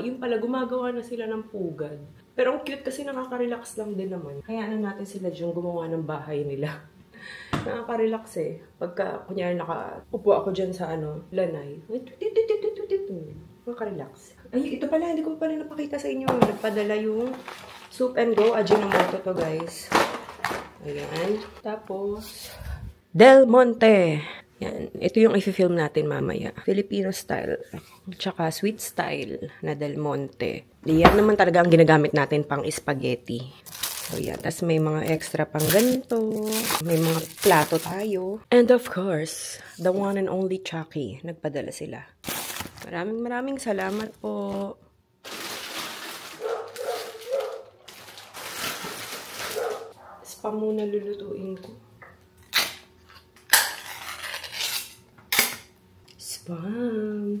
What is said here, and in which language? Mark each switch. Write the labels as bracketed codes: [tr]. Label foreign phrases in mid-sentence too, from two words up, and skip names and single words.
[tl] Yung pala, gumagawa na sila ng pugad. Pero ang cute kasi nakaka-relax lang din naman. Kaya natin sila dyan gumawa ng bahay nila. Nakaka-relax eh. Pagka, kunyari nakaupo ako dyan sa lanay. Nakaka-relax. Ay, ito pala, hindi ko pala napakita sa inyo. Nagpadala yung Soup and Go. Ajinomoto to, guys. Ayan. Tapos, Del Monte. Yan. Ito yung i-film natin mamaya. [en] Filipino style. [tl] Tsaka [en] sweet style [tl] na Del Monte. Yan naman talaga ang ginagamit natin pang spaghetti. So, yan. Tapos may mga extra pang ganito. May mga plato tayo. [en] And of course, the one and only Chucky. [tl] Nagpadala sila. Maraming salamat po. Spam muna lulutuin ko. Spam.